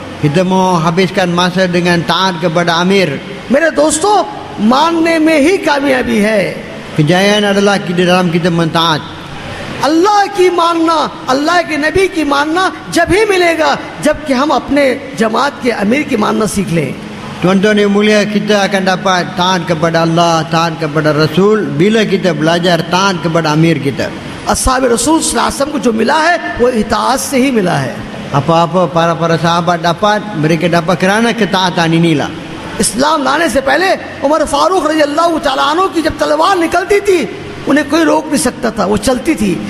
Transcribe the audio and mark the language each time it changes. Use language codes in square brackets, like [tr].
[ms] Kita mau habiskan masa dengan taat kepada amir. [hi] मेरे दोस्तों, मानने में ही कामयाबी है। [ms] Kejayaan adalah di dalam kita mentaat. [hi] अल्लाह की मानना, अल्लाह के नबी की मानना जब ही मिलेगा जबकि हम अपने जमात के अमीर की मानना सीख लें। [ms] Tuan-tuan yang mulia, kita akan dapat taat kepada Allah, taat kepada Rasul bila kita belajar taat kepada amir kita. [hi] अस्हाब रसूल सल्लल्लाहु अलैहि वसल्लम को जो मिला है वो इताअत से ही मिला है। [ms] Apa-apa para sahabat dapat, mereka dapat kerana ketaatan inilah. [hi] इस्लाम लाने से पहले उमर फारूक रज़ी अल्लाह तआला अन्हु की जब तलवार निकलती थी उन्हें कोई रोक नहीं सकता था, वो चलती थी।